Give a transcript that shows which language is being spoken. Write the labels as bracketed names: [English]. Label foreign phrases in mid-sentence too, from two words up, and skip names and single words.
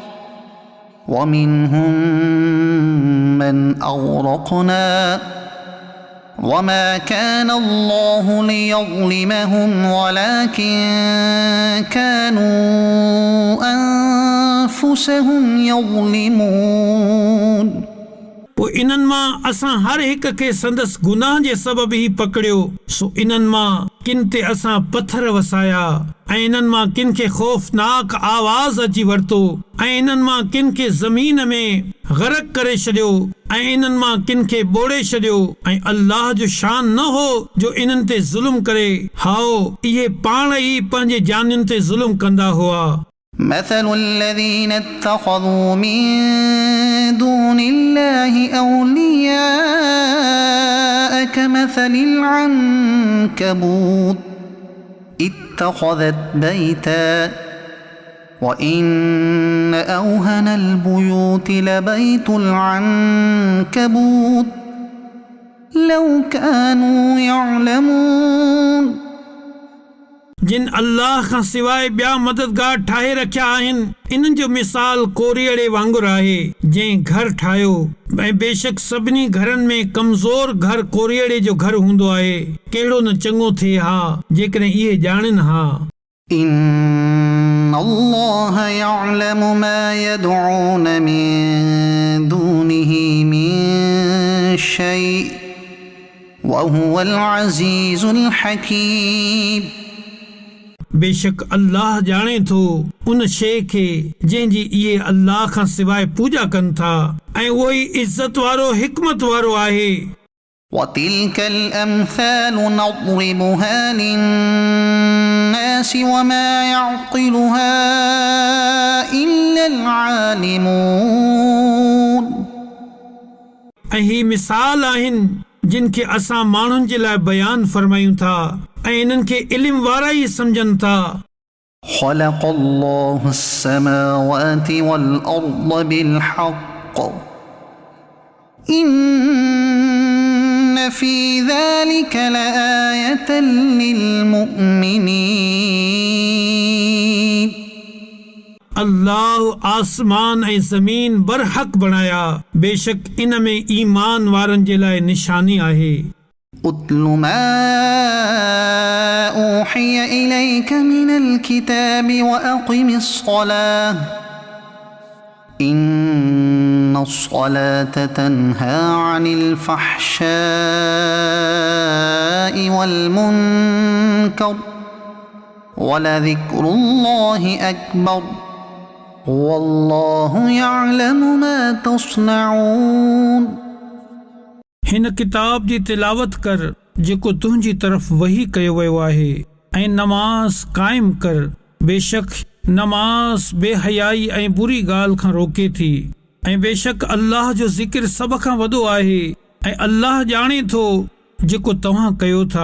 [Arabic] ومنهم من أغرقنا وما كان الله ليظلمهم ولكن كانوا أنفسهم يظلمون [Sindhi] पोइ इन्हनि मां असां हर हिक खे संदसि गुनाह जे सबबि ई पकड़ियो, सो इन्हनि मां किन ते असां पत्थर वसाया ऐं इन्हनि मां किन खे खौफ़नाक आवाज़ अची वरितो ऐं इन्हनि मां किन खे ज़मीन में गरक करे छॾियो ऐं इन्हनि मां किन खे ॿोड़े छॾियो ऐं अल्लाह जो शान न हो जो इन्हनि ते ज़ुल्म करे, हाओ इहे पाण ई पंहिंजे जानियुनि ते ज़ुल्म कंदा हुआ। [Arabic] مثل الذين اتخذوا من دون الله أولياء كمثل العنكبوت اتخذت بيتا وإن أوهن البيوت لبيت العنكبوت لو كانوا يعلمون [Sindhi] जिन अल्लाह खां सवाइ ॿिया मददगार ठाहे रखिया आहिनि, इन्हनि जो मिसाल कोरीअड़े वांगुरु आहे जंहिं घर ठाहियो ऐं बेशक सभिनी घरनि में कमज़ोर घर कोरीअड़े जो घर हूंदो आहे। कहिड़ो न चङो थिए हा जेकॾहिं इहे ॼाणनि हा। [Arabic] إن الله يعلم ما يدعون من دونه من شيء وهو العزيز الحكيم [Sindhi] बेशक अल्लाह ॼाणे थो उन शइ खे जंहिंजी इहे अल्लाह खां सवाइ पूॼा कनि था ऐं उहो ई इज़त वारो हिकमत वारो आहे। [Arabic] وتلك الأمثال نضربها للناس وما يعقلها إلا العالمون [Sindhi] ऐं ही मिसाल आहिनि जिन खे असां माण्हुनि जे लाइ बयान फरमायूं था ऐं इन्हनि खे इल्म वारा ई सम्झनि था। [Arabic] خلق الله السماوات والأرض بالحق إن في ذلك لآية للمؤمنين [Sindhi] अल्लाह आसमान ऐं ज़मीन बरहक बणाया, बेशक इन में ईमान वारनि जे लाइ निशानी आहे। [Arabic] أتل ما أوحي إليك من الكتاب وأقم الصلاة إن إن الصلاة تنهى عن الفحشاء والمنكر ولذكر الله أكبر والله يعلم ما تصنعون. [Sindhi] हिन किताब जी तिलावत कर जेको तुंहिंजी तरफ़ वही कयो वियो आहे ऐं नमाज़ क़ाइम कर। बेशक नमाज़ बेहयाई ऐं बुरी ॻाल्हि खां रोके थी ऐं बेशक अल्लाह जो ज़िक्र सभ खां वॾो आहे ऐं अल्लाह ॼाणे थो जेको तव्हां कयो था।